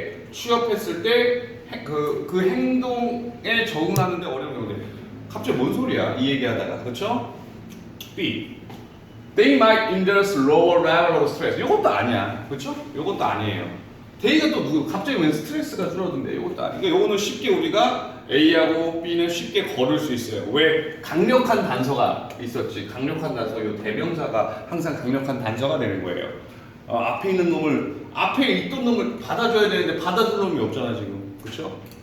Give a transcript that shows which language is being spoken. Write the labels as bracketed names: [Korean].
[Korean] 취업했을 때 그 행동에 적응하는데 어려운 경우들. 갑자기 뭔 소리야? 이 얘기하다가 그렇죠? B. [English] They might induce lower level of stress. [Korean] 이것도 아니야, 그렇죠? 이것도 아니에요. D가 또 누구? 갑자기 왜 스트레스가 줄어든대? 이것도 아니야. 그러니까 이거는 쉽게 우리가 A하고 B는 쉽게 걸을 수 있어요. 왜? 강력한 단서가 있었지. 강력한 단서. 이 대명사가 항상 강력한 단서가 되는 거예요. 앞에 있는 놈을 앞에 있던 놈을 받아줘야 되는데 받아줄 놈이 없잖아 지금. 그렇죠?